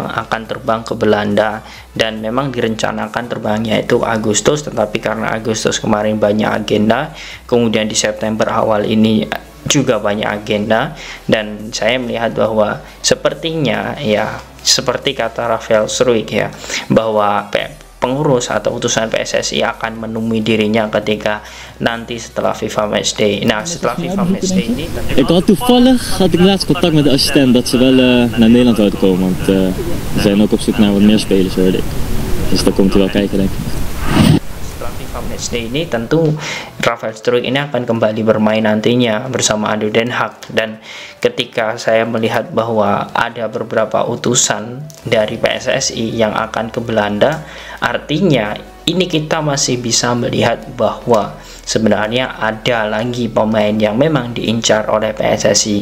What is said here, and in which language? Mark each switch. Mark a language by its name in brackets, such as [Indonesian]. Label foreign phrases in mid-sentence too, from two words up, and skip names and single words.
[Indonesian] akan terbang ke Belanda, dan memang direncanakan terbangnya itu Agustus, tetapi karena Agustus kemarin banyak agenda, kemudian di September awal ini juga banyak agenda, dan saya melihat bahwa sepertinya ya seperti kata Rafael Struijk ya, bahwa pengurus atau utusan PSSI akan menemui dirinya ketika nanti setelah FIFA Matchday. Nah, setelah FIFA Matchday ini [Dutch] Toevallig had ik laatst contact met de assistent dat ze wel naar Nederland zouden komen, want we zijn ook op zoek naar wat meer spelers, hoorde ik. Dus daar komt hij wel kijken, denk ik. [Indonesian] Setelah FIFA Matchday ini tentu Rafael Struijk ini akan kembali bermain nantinya bersama ADO Den Haag, dan ketika saya melihat bahwa ada beberapa utusan dari PSSI yang akan ke Belanda, artinya ini kita masih bisa melihat bahwa sebenarnya ada lagi pemain yang memang diincar oleh PSSI.